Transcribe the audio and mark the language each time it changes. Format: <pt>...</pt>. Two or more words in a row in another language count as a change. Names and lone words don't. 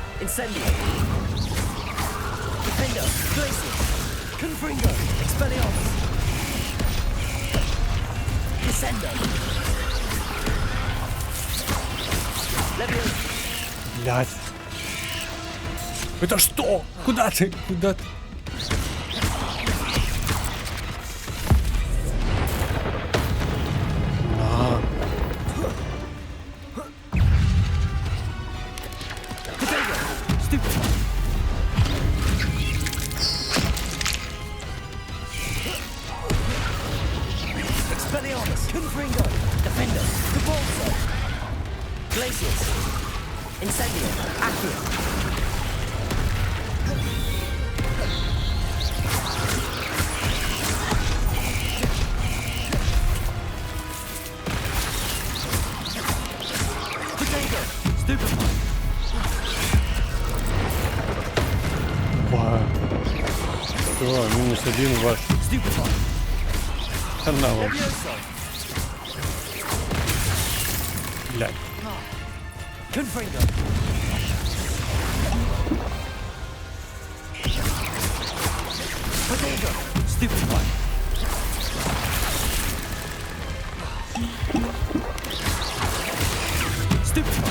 <la>Incendio. Defender. Glacius. Confringo. Expelliarmus. Descendo. Leviosa.</la> <ru>Блядь. Это что? Куда ты? Куда ты? На.</ru> <en>Potato.</en> <la>Stupefy. Expelliarmus. Confringo. Defender. Cabalso. Glacius. Incendio. Accio. Potato. Stupefy. Ва.</la> <ru>Все, -1 ваш.</ru> <la>Stupefy.</la> <ru>Канал.</ru> <la>Leviosa.</la> <ru>Блядь.</ru> <la>Confringo. Potato. Stupefy. Stupefy.</la>